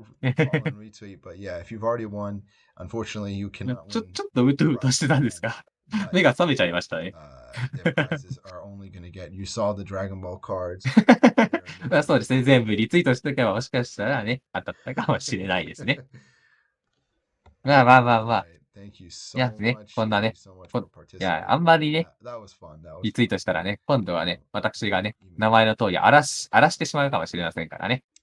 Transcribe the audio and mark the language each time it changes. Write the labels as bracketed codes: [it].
[en] But yeah, if you've already won, unfortunately, you cannot [ja] ちょっとうとうとしてたんですが、目が覚めちゃいましたね。 [en] their prizes are only going to get. You saw the Dragon Ball cards. [ja] そうですね。全部リツイートしておけばもしかしたらね、当たったかもしれないですね。まあ。いやね、こんなね、いや、あんまりね、リツイートしたらね、今度はね、私がね、名前の通り荒らしてしまうかもしれませんからね。